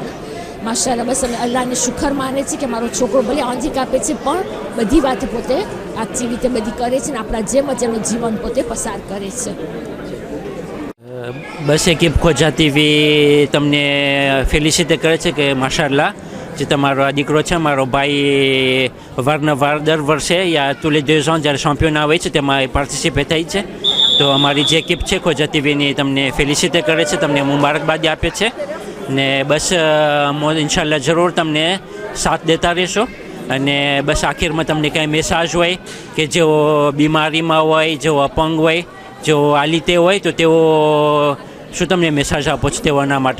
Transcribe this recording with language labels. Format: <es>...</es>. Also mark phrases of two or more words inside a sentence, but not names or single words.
<gu>માશાલ્લાહ બસ અમે અલ્લાહને શુકર માને છે કે મારો છોકરો ભલે આંજીકાપે છે પણ બધી વાત પોતે એક્ટિવિટી બધી કરે છે ને આપણા જેમ જ એનું જીવન પોતે પસાર કરે છે. બસ એકિપ ખોજા ટીવી તમને ફેલિસિટે કરે છે કે માશાલ્લાહ જે તમારો આ દીકરો છે મારો ભાઈ વારંવાર દર વર્ષે યા</gu> <fr>tous les 2 ans</fr> <gu>જ્યારે championnat હોય છે તેમાં પાર્ટિસિપેટ થાય છે. તો અમારી જે એકિપ છે ખોજા ટીવીની તમને ફેલિસિટે કરે છે, તમને મુબારકબાદી આપે છે ને બસ ઇન્શાલ્લાહ જરૂર તમને સાથ દેતા રહેશો. અને બસ આખિરમાં તમને કાંઈ મેસેજ હોય કે જેઓ બીમારીમાં હોય, જેઓ અપંગ હોય, જેઓ આલિતે હોય તો તેઓ શું તમને મેસેજ આપો છો તેઓના માટે?</gu>